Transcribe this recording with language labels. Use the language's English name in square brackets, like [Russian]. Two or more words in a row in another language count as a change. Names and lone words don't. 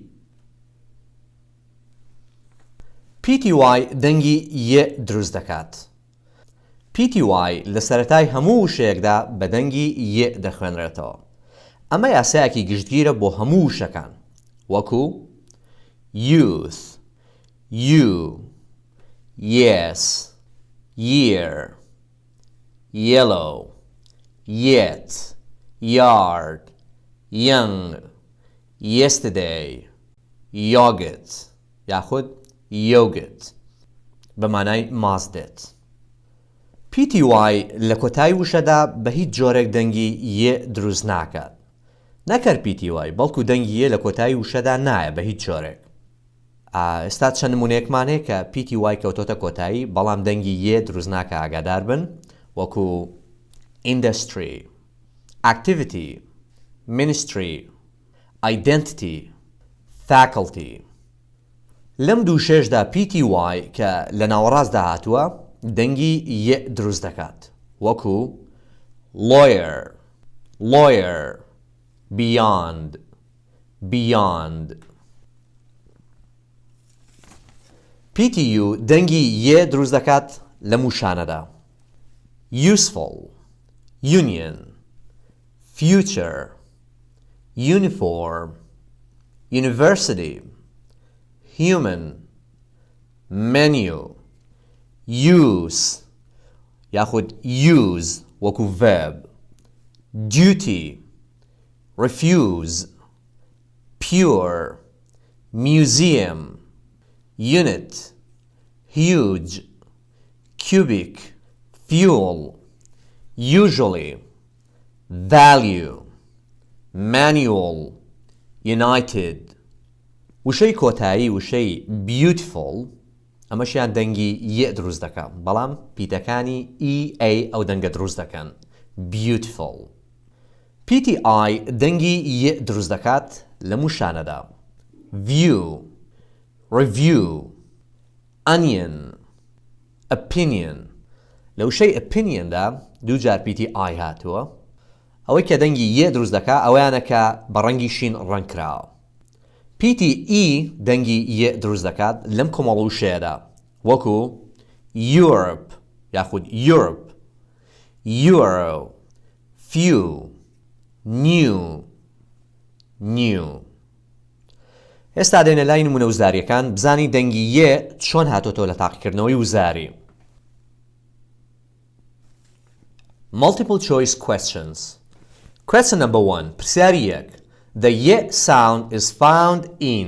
[Central Kurdish] پیتی y دەنگی ی دروست دەکات. پیتی y لە سەرەتای هەموو شەیەکدا بە دەنگی ی دەخوێنرێتەوە. ئەمە یاسایەکی گشتگیرە بۆ هەموو شەکان، وەکو [English] youth، you، yes، year، yellow، yet، yard، young، yesterday، yogurt [Central Kurdish] یاخود yogurt بە مانای مازدێت. پیتی y لە کۆتایی وشەدا بە هیچ جۆرێک دەنگی ی دروست ناکات. نەکەر پیتی y بەڵکو دەنگی ی لە کۆتایی وشەدا نایە بە هیچ جۆرێک. ئێستا چەند نمونەیەکمان هەیە کە پیتی y کەوتۆتە کۆتایی بەڵام دەنگی ی دروست ناکە ئاگادار بن، وەکو [English] industry، activity، ministry، identity، faculty. [Central Kurdish] لەم دوو شێشدا پیتی y کە لە ناوەڕاستدا هاتووە دەنگی ی دروست دەکات، وەکو [English] lawyer، lawyer، beyond، beyond. [Central Kurdish] پیتی u دەنگی ی دروست دەکات لەم وشانەدا: [English] useful، union، future، uniform، university، human، menu، use یاخود use وەکو verb، duty، refuse، pure، museum، unit، huge، cubic، fuel، usually، value، manual، united. [Central Kurdish] وشەی کۆتایی وشەی beautiful ئەمەشیان دەنگی ی دروست دەکەن، بەڵام پیتەکانی a ئەو دەنگە دروست دەکەن. beautiful. پیتی i دەنگی ی دروست دەکات لە موشانەدا: [English] view، review، onion، opinion. [Central Kurdish] لە وشەی opinionدا دووجار پیتی i هاتووە. ئەوەی کە دەنگی ی دروست دەکات ئەویانە کە بە ڕەنگی شین ڕەنگکراوە. پیتی e دەنگی ی دروست دەکات لەم کۆمەڵ وشەیەدا، وەکو Europe یاخود [English] Europe، Euro، few، new، new. [Central Kurdish] ئێستا دێنە لای نمونە وزاریەکان بزانی دەنگی ی چۆن هاتۆتۆ لە تاقیکردنەوەی وزاری. [English] Multiple choice questions. Question number 1. پرسیاری 1. The y sound is found in.